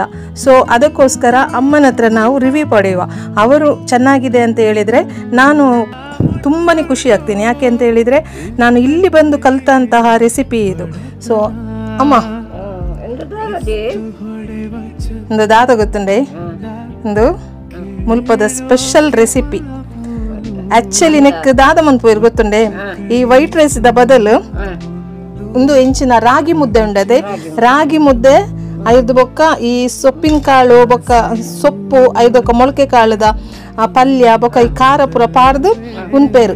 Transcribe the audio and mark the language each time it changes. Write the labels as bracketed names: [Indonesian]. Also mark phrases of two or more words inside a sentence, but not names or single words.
[Kannada] ಸೊ ಅದಕ್ಕೋಸ್ಕರ ಅಮ್ಮನ ಹತ್ರ ನಾವು ರಿವ್ಯೂ ಪಡೆಯುವ. ಅವರು ಚೆನ್ನಾಗಿದೆ ಅಂತ ಹೇಳಿದರೆ ನಾನು ತುಂಬಾ ಖುಷಿ ಆಗ್ತೀನಿ. ಯಾಕೆ ಅಂತ ಹೇಳಿದರೆ ನಾನು ಇಲ್ಲಿ ಬಂದು ಕಲಿತಂತಹ ರೆಸಿಪಿ ಇದು. [Tulu] ಸೊ ಅಮ್ಮ ಒಂದು ದಾದ ಗೊತ್ತುಂಡೆ, ಒಂದು ಮುಲ್ಪದ [English] special recipe. [Tulu] ಆಕ್ಚುಲಿ ನೆಕ್ ದಾದ ಮನ್ಪೋಯ್ರು ಗೊತ್ತುಂಡೆ. ಈ [English] white rice [Tulu] ದ ಬದಲು ಒಂದು ಇಂಚಿನ ರಾಗಿ ಮುದ್ದೆ ಉಂಡದೆ. ರಾಗಿ ಮುದ್ದೆ ಐದು ಬೊಕ್ಕ ಈ ಸೊಪ್ಪಿನ ಕಾಳು ಬೊಕ್ಕ ಸೊಪ್ಪು ಐದು ಬೊಕ್ಕ ಮೊಳಕೆ ಕಾಳದ ಪಲ್ಯ ಬೊಕ್ಕ ಈ ಖಾರ ಪುರ ಪಾಡ್ದು ಉನ್ಪೇರು.